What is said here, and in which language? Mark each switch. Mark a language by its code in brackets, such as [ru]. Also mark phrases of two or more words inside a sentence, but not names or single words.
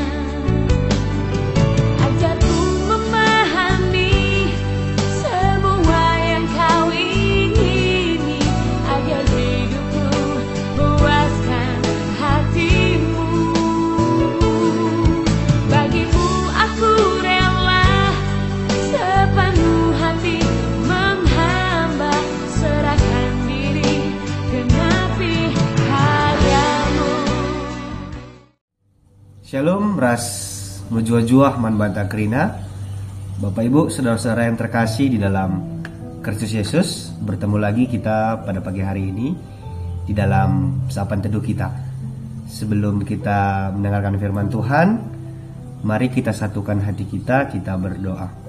[id] Ajarku memahami semua yang Kau ingini, agar hidupku puaskan hati-Mu. Bagimu aku rela sepenuh hati menghamba, serahkan diri genapi karya-Mu. [btx] Shalom, ras mujua-juah man banta krina. [id] Bapak Ibu, saudara-saudara yang terkasih di dalam Kristus Yesus, bertemu lagi kita pada pagi hari ini di dalam sapaan teduh kita. Sebelum kita mendengarkan firman Tuhan, mari kita satukan hati kita berdoa.